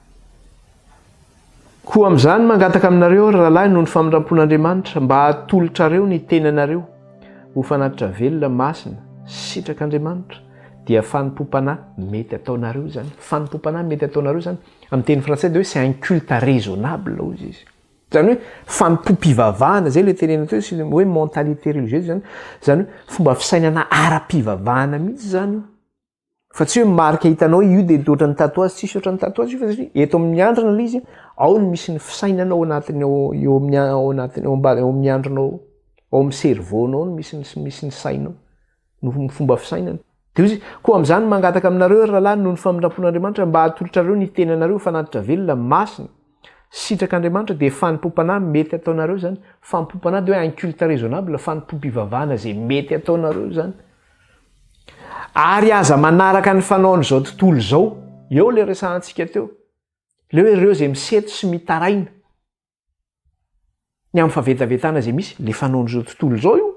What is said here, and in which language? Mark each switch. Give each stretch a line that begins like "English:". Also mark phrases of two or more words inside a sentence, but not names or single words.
Malagasy: Koa amin'izany mangataka aminareo rahalahy noho ny famindrampon'Andriamanitra mba hatolotrareo ny tenanareo ho fanatitra velona masina sitrak'Andriamanitra dia fanimpom-panahy mety ataonareo zany. Fanimpom-panahy mety ataonareo zany amin'ny teny frantsay dia hoe
French: c'est un culte raisonnable
Malagasy: hozy izy. Zany hoe fanimpom-pivavahana zay le tenenina teo sy hoe
French: mentalité religieuse
Malagasy: zany. Zany hoe fomba fisainana ara-pivavahana mihitsy zany io. Fa tsy hoe marika hitanao io dia ohatran'ny tatouage, tsisy ohatran'ny tatouage io fa satria eto amin'ny andrina ilay izy ao no misy ny fisainana ao anatiny eo amin'ny andrinao, ao amin'ny cerveau-nao no misy ny sainao no fomba fisainana. Dia izy koa amin'izany mangataka aminareo rahalahy noho ny famindrampon'Andriamanitra mba hatolotrareo ny tenanareo fanatitra velona masina sitrak'Andriamanitra dia fanimpom-panahy mety ataonareo zany. Fanimpom-panahy dia hoe
French: un culte raisonnable,
Malagasy: fanimpom-pivavahana zay mety ataonareo zany. Ary aza manaraka ny fanaon'izao tontolo izao, eo le resahantsika teo. Le hoe ireo zay miseto sy mitaraina ny amin'ny fahavetavetana zay misy, le fanaon'izao tontolo izao io.